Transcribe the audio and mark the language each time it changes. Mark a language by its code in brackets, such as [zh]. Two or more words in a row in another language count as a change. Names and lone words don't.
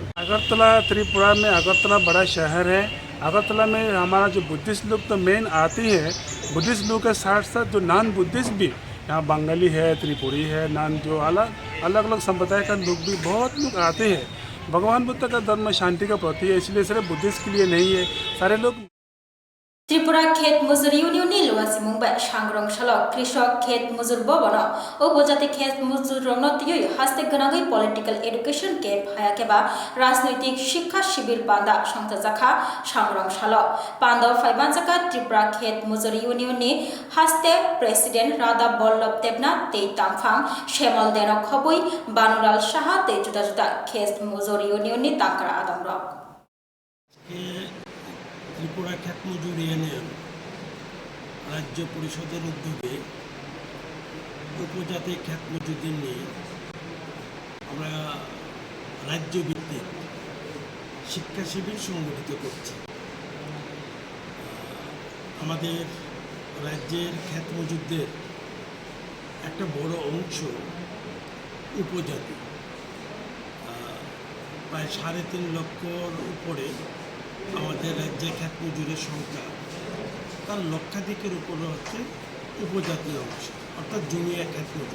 [hi] अगरतला त्रिपुरा में अगरतला बड़ा शहर है। अगरतला में हमारा जो बुद्धिस्ट लोग तो मेन आते हैं, बुद्धिस्ट लोग के साथ साथ जो [en] non Buddhist [hi] भी यहाँ बंगाली है, त्रिपुरी है, नॉन जो अलग अलग संप्रदाय का लोग भी बहुत लोग आते हैं। भगवान बुद्ध का धर्म शांति का प्रतीक है, इसलिए सिर्फ बुद्धिस्ट के लिए नहीं है, सारे लोग। [trp] त्रिपुरा खेत मजूर यूनियन नि लुवासी मुंबई सांग्रंग सलक कृषक खेत मजूर बबना उपजाति खेत मजूर रनतिय हास्ते गनागै [en] political education camp [trp] हायाकेबा [hi] राजनैतिक शिक्षा शिविर [trp] बांदा संतजाखा सांग्रंग सलक पांडव फाइबानजाका त्रिपुरा खेत मजूर यूनियन नि हास्ते प्रेसिडेंट राधा बल्लभ देवना ते तांगफांग शेमल देनो खबुई बानुलाल साहा ते जुदा जुदा खेत मजूर यूनियन नि तांकरा आदमरक [bn] ত্রিপুরা খেত মজুর ইউনিয়ন রাজ্য পরিষদের উদ্যোগে উপজাতি খেত মজুরদের নিয়ে আমরা রাজ্য ভিত্তিক শিক্ষা শিবির সংগঠিত করছি। আমাদের রাজ্যের খেত মজুরদের একটা বড় অংশ উপজাতি, প্রায় 3.5 লক্ষর উপরে আমাদের রাজ্যে খেত মজুরের সংখ্যা, তার লক্ষাধিকের উপরে হচ্ছে উপজাতি অংশ, অর্থাৎ জুনিয়া খেত মজুর।